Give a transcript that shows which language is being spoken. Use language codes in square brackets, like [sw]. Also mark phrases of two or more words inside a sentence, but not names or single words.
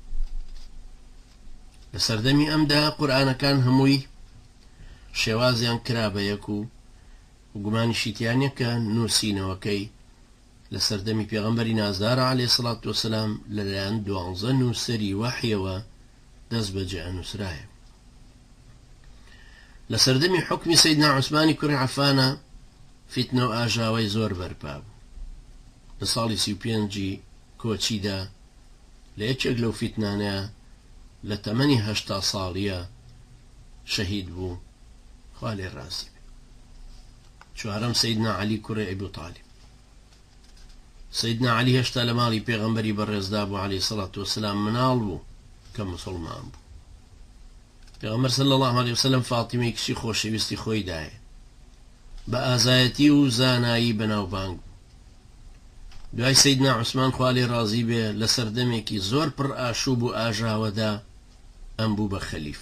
[ckb] لە سەردەمی ئەمدا قورئانەکان هەمووی شێوازیان کرا بە یەک و گومانیشی تیانە کە نووسینەوەکەی لە سەردەمی پێغەمبەری نازدارە [ar] عليه الصلاة والسلام [ckb] لەلایەن 12 نووسەری وەحیەوە دەست بەجێ نووسرایە لە سەردەمی حکمی سەیدنا عوسمانی کوڕی عەفانە فیتنە و ئاژاوەی زۆر بەرپا بوو لە ساڵی 35 کۆچیدا لە یەکێک لەو فیتنانەیە لە تەمەنی 80 ساڵیە شەهید بوو خوا لێ ڕازی بێ چوارەم سەیدنا عەلی کوڕی ئەبوو طالب سەیدنا عەلی هێشتا لە ماڵی پێغەمبەری بەڕێزدا بوو [ar] عليه الصلاة والسلام [ckb] مناڵ بوو کە مسلمان بوو پێغەمبەر [ar] صلی الله عليه وسلم [ckb] فاتیمەی کچی خۆشەویستی خۆی دایە بە ئازایەتی و زانایی بەناوبانگ بوو دوای سەیدنا عوسمان خوا لێ ڕازی بێ لە سەردەمێکی زۆر پڕ ئاشوب و ئاژاوەدا ئەم بوو بە خەلیفە.